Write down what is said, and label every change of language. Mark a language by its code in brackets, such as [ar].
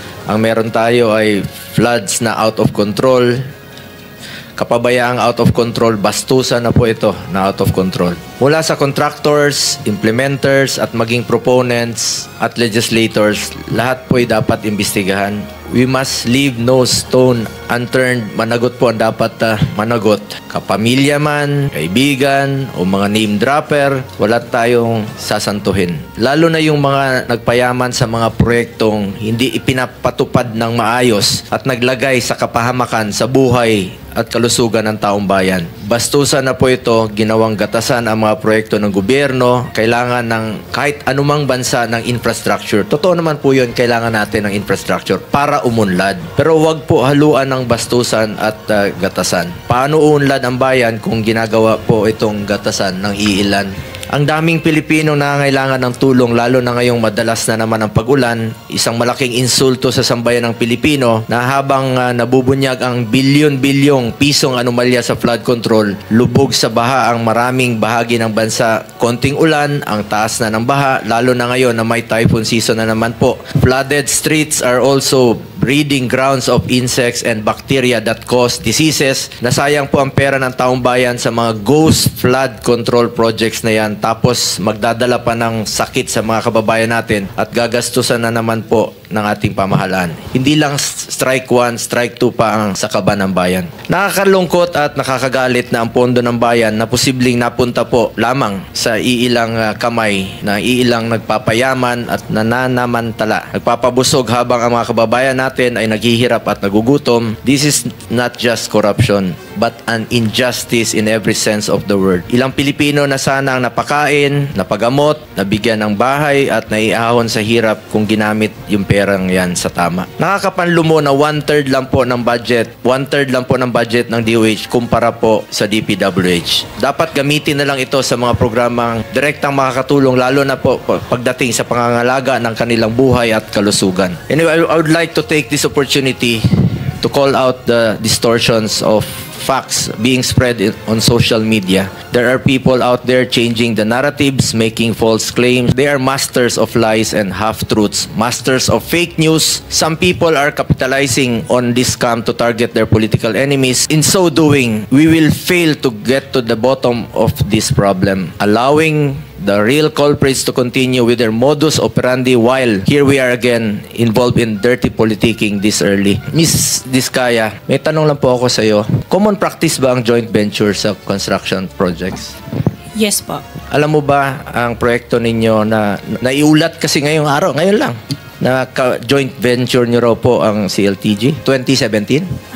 [tl] Ang meron tayo ay floods na out of control. Kapabayaang out of control, bastusan na po ito na out of control. Mula sa contractors, implementers, at maging proponents at legislators, lahat po ay dapat imbestigahan. [en] We must leave no stone unturned. [tl] Managot po ang dapat managot. Kapamilya man, kaibigan, o mga name dropper, wala tayong sasantuhin. Lalo na yung mga nagpayaman sa mga proyektong hindi ipinapatupad ng maayos at naglagay sa kapahamakan sa buhay at kalusugan ng taong bayan. Bastusan na po ito, ginawang gatasan ang mga proyekto ng gobyerno, kailangan ng kahit anumang bansa ng infrastructure. Totoo naman po yun, kailangan natin ng infrastructure para umunlad. Pero huwag po haluan ng bastusan at gatasan. Paano uunlad ang bayan kung ginagawa po itong gatasan ng iilan? Ang daming Pilipino na nangangailangan ng tulong, lalo na ngayong madalas na naman ang pag-ulan. Isang malaking insulto sa sambayan ng Pilipino na habang nabubunyag ang bilyon-bilyong pisong anomalya sa flood control, lubog sa baha ang maraming bahagi ng bansa. Konting ulan, ang taas na ng baha, lalo na ngayon na may typhoon season na naman po. [en] Flooded streets are also breeding grounds of insects and bacteria that cause diseases. [tl] Nasayang po ang pera ng taong bayan sa mga ghost flood control projects na yan. Tapos magdadala pa ng sakit sa mga kababayan natin at gagastusan na naman po ng ating pamahalaan. Hindi lang strike 1, strike 2 pa ang sakaban ng bayan. Nakakalungkot at nakakagalit na ang pondo ng bayan na posibleng napunta po lamang sa iilang kamay na iilang nagpapayaman at nananamantala. Nagpapabusog habang ang mga kababayan natin ay naghihirap at nagugutom. [en] This is not just corruption but an injustice in every sense of the word. [tl] Ilang Pilipino na sana ang napakain, napagamot, nabigyan ng bahay at naiahon sa hirap kung ginamit yung perang yan sa tama. Nakakapanlumo na 1/3 lang po ng budget, 1/3 lang po ng budget ng DOH kumpara po sa DPWH. Dapat gamitin na lang ito sa mga programang direktang makakatulong lalo na po pagdating sa pangangalaga ng kanilang buhay at kalusugan. [en] Anyway, I would like to take this opportunity to call out the distortions of facts being spread on social media. There are people out there changing the narratives, making false claims. They are masters of lies and half-truths, masters of fake news. Some people are capitalizing on this scam to target their political enemies. In so doing, we will fail to get to the bottom of this problem, allowing the real culprits to continue with their modus operandi while here we are again involved in dirty politicking this early. Ms. [tl] Diskaya, may tanong lang po ako sa iyo. Common practice ba ang joint venture sa construction projects? [en] Yes po. [tl] Alam mo ba ang proyekto ninyo na naiulat kasi ngayong araw, ngayon lang, na joint venture nyo raw po ang CLTG 2017?